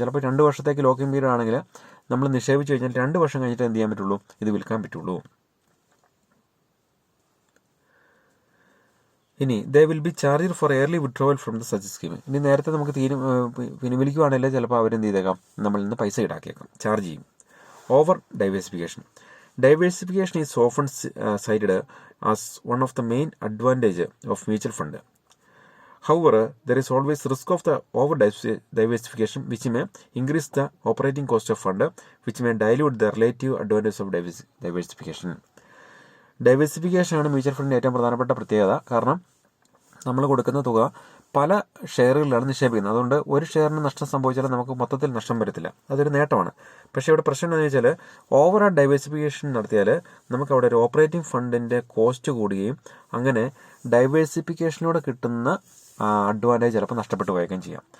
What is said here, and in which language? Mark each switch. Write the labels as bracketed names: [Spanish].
[Malayalam] ചിലപ്പോൾ 2 വർഷത്തേക്ക് ലോക്കിൻ പീരീഡ് ആണെങ്കിൽ നമ്മൾ നിക്ഷേപിച്ച് കഴിഞ്ഞാൽ 2 വർഷം കഴിഞ്ഞിട്ട് എന്ത് ചെയ്യാൻ പറ്റുള്ളൂ, ഇത് വിൽക്കാൻ പറ്റുള്ളൂ. ഇനി [English] They will be charge for early withdrawal from the such scheme. [Malayalam] ഇനി നേരത്തെ നമുക്ക് പിൻവലിക്കുവാണെങ്കിൽ ചിലപ്പോൾ അവരെന്ത് ചെയ്തേക്കാം, നമ്മളിൽ നിന്ന് പൈസ ഈടാക്കിയേക്കാം, ചാർജ് ചെയ്യും. [English] Over diversification. Diversification is often cited as one of the main advantages of mutual fund. However, there is always risk of the over diversification, which may increase the operating cost of fund, which may dilute the relative advantage of diversification. [Malayalam] Diversification ആണ് mutual ഫണ്ടിൻ്റെ ഏറ്റവും പ്രധാനപ്പെട്ട പ്രത്യേകത. കാരണം നമ്മൾ കൊടുക്കുന്ന തുക പല ഷെയറുകളിലാണ് നിക്ഷേപിക്കുന്നത്. അതുകൊണ്ട് ഒരു ഷെയറിന് നഷ്ടം സംഭവിച്ചാലും നമുക്ക് മൊത്തത്തിൽ നഷ്ടം വരത്തില്ല, അതൊരു നേട്ടമാണ്. പക്ഷേ ഇവിടെ പ്രശ്നം എന്താണെന്ന് വെച്ചാൽ ഓവർ ഡൈവേഴ്സിഫിക്കേഷൻ നടത്തിയാൽ നമുക്ക് അവിടെ ഒരു ഓപ്പറേറ്റിംഗ് ഫണ്ടിൻ്റെ കോസ്റ്റ് കൂടുകയും അങ്ങനെ ഡൈവേഴ്സിഫിക്കേഷനോടെ കിട്ടുന്ന അഡ്വാൻറ്റേജ് ചിലപ്പോൾ നഷ്ടപ്പെട്ടു പോയേക്കുകയും ചെയ്യാം.